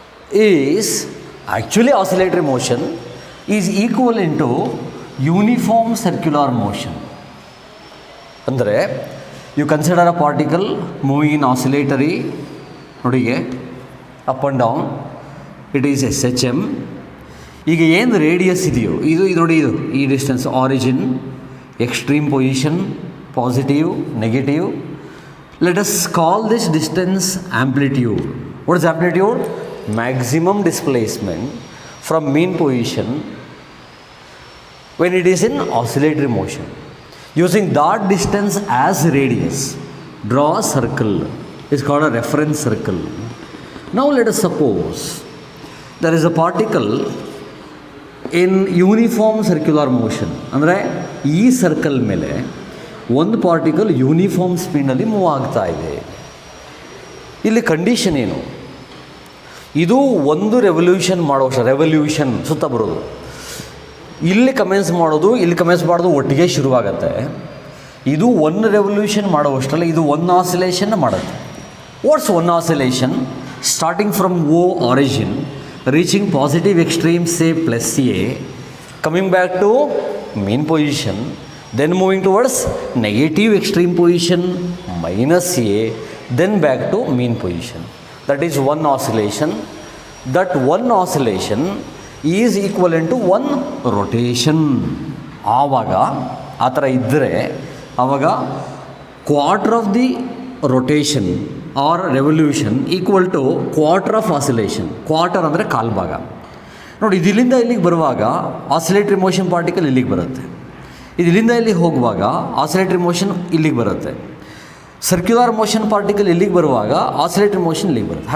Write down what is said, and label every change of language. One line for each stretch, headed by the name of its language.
English: Is actually oscillatory motion is equivalent to uniform circular motion.
Kannada: ಅಂದರೆ
English: you consider a particle moving in oscillatory ನೋಡಿಗೆ up and down, it is SHM.
Kannada: ಈಗ ಏನು radius ಇದೆಯೋ ಇದು ನೋಡಿ, ಇದು ಈ distance origin, extreme position, positive, negative.
English: Let us call this distance amplitude. What is amplitude? Maximum displacement from mean position when it is in oscillatory motion. Using that distance as radius, draw a circle. It's called a reference circle. Now let us suppose there is a particle in uniform circular motion.
Kannada: ಅಂದರೆ ಈ circle ಮೇಲೆ ಒಂದು particle uniform ಸ್ಪೀಡ್ನಲ್ಲಿ move ಆಗ್ತಾ ಇದೆ. ಇಲ್ಲಿ condition ಏನು? ಇದು ಒಂದು ರೆವಲ್ಯೂಷನ್ ಮಾಡುವಷ್ಟು, ರೆವಲ್ಯೂಷನ್ ಸುತ್ತ ಬರೋದು, ಇಲ್ಲಿ ಕಮೆನ್ಸ್ ಮಾಡೋದು, ಇಲ್ಲಿ ಕಮೆನ್ಸ್ ಮಾಡೋದು ಒಟ್ಟಿಗೆ ಶುರುವಾಗತ್ತೆ. ಇದು ಒಂದು ರೆವಲ್ಯೂಷನ್ ಮಾಡುವಷ್ಟರಲ್ಲಿ ಇದು ಒಂದು ಆಸಿಲೇಷನ್ ಮಾಡುತ್ತೆ.
English: What's one oscillation? Starting from O origin, reaching positive extreme say plus A, coming back to mean position, then moving towards negative extreme position minus A, then back to mean position. That is one oscillation. That one oscillation is equivalent to one rotation.
Kannada: ಆವಾಗ ಆ ಥರ ಇದ್ದರೆ ಆವಾಗ
English: Quarter of the rotation or revolution equal to quarter of oscillation.
Kannada: Quarter ಅಂದರೆ ಕಾಲು ಭಾಗ. ನೋಡಿ, ಇದಿಲ್ಲಿಂದ ಇಲ್ಲಿಗೆ ಬರುವಾಗ ಆಸಿಲೇಟರಿ ಮೋಷನ್ ಪಾರ್ಟಿಕಲ್ ಇಲ್ಲಿಗೆ ಬರುತ್ತೆ, ಇದಿಲ್ಲಿಂದ ಇಲ್ಲಿಗೆ ಹೋಗುವಾಗ ಆಸಿಲೇಟರಿ ಮೋಷನ್ ಇಲ್ಲಿಗೆ ಬರುತ್ತೆ, ಸರ್ಕ್ಯುಲರ್ ಮೋಷನ್ ಪಾರ್ಟಿಕಲ್ ಇಲ್ಲಿಗೆ ಬರುವಾಗ ಆಸಿಲೇಟರಿ ಮೋಷನ್ ಇಲ್ಲಿಗೆ ಬರುತ್ತೆ.